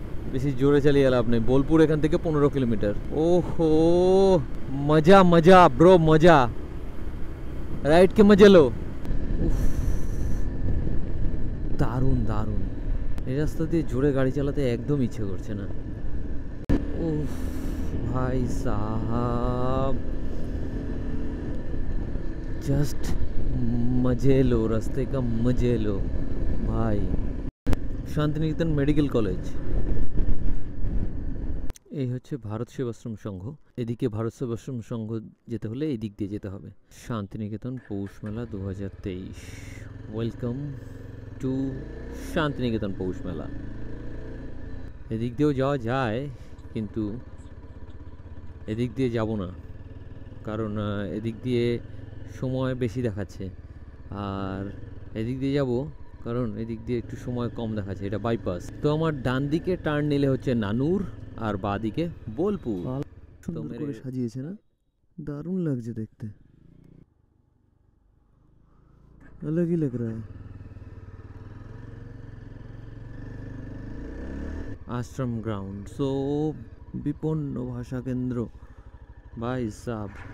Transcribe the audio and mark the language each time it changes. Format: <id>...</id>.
<bn>বেশি জোরে চালিয়ে লাভ নেই। বোলপুর এখান থেকে 15 কিলোমিটার। ওহো, মজা মজা ব্রো, মজা,</bn> <hi>রাইড কে মজে লো।</hi> <bn>দারুণ দারুণ। এই রাস্তা দিয়ে জোরে গাড়ি চালাতে একদম ইচ্ছে করছে না।</bn> <hi>উফ ভাই সাহাব, जस्ट मजे लो, रास्ते का मजे लो भाई।</hi> <bn>শান্তিনিকেতন মেডিকেল কলেজ, এই হচ্ছে ভারত সেবাশ্রম সংঘ। এদিকে ভারত সেবাশ্রম সংঘ যেতে হলে এই দিক দিয়ে যেতে হবে। শান্তিনিকেতন পৌষ মেলা 2023, ওয়েলকাম টু শান্তিনিকেতন পৌষ মেলা। এদিক দিয়েও যাওয়া যায়, কিন্তু এদিক দিয়ে যাব না, কারণ এদিক দিয়ে সময় বেশি দেখাচ্ছে। আর এদিক দিয়ে যাব কারণ এদিক দিয়ে একটু সময় কম দেখাচ্ছে, এটা বাইপাস। তো আমার ডান দিকে টার্ন নিলে হচ্ছে নানুর, আর বাঁ দিকে বোলপুর। সুন্দর করে সাজিয়েছে না, দারুণ লাগছে দেখতে,</bn> <hi>अलग ही लग रहा है। आश्रम ग्राउंड, सो विपन्न भाषा केंद्र भाई साहब।</hi>